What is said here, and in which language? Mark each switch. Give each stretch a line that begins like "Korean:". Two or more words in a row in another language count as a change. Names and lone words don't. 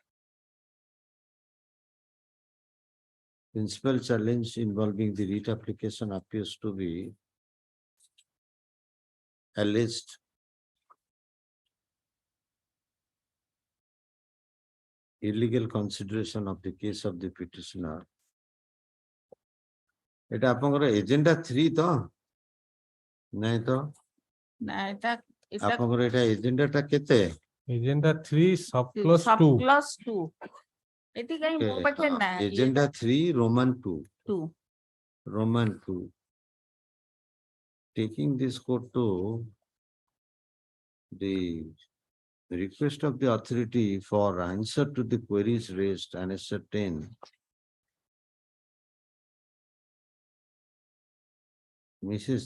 English: Principal challenge involving the writ application appears to be alleged illegal consideration of the case of the petitioner.
Odia: এটা ଆପଣଙ୍କର agenda 3 ତ? ନାଇଁ ତ? ଆପଣଙ୍କର ଏଟା agenda ଟା କେତେ?
English: Agenda 3 subclause 2. Subclause 2. Agenda 3 Roman 2. 2. Roman 2. Taking this code to the request of the authority for answer to the queries raised and ascertain Mrs.